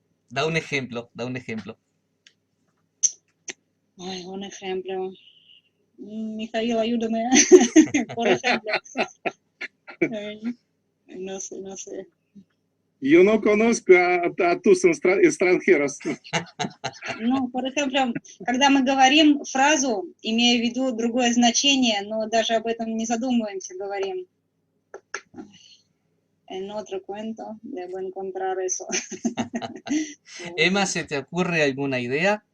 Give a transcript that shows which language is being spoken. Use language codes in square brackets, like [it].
[es] Da un ejemplo, da un ejemplo. Ay, un ejemplo. Mijail, ayúdame. Por ejemplo. Ay, no sé, no sé. Yo no conozco a tus extranjeros. [ru] Ну, [es] por ejemplo, [ru] когда мы говорим фразу, имея в виду другое значение, но даже об этом не задумываемся, говорим. [es] En otro cuento debo encontrar eso. Emma, ¿se te ocurre alguna idea?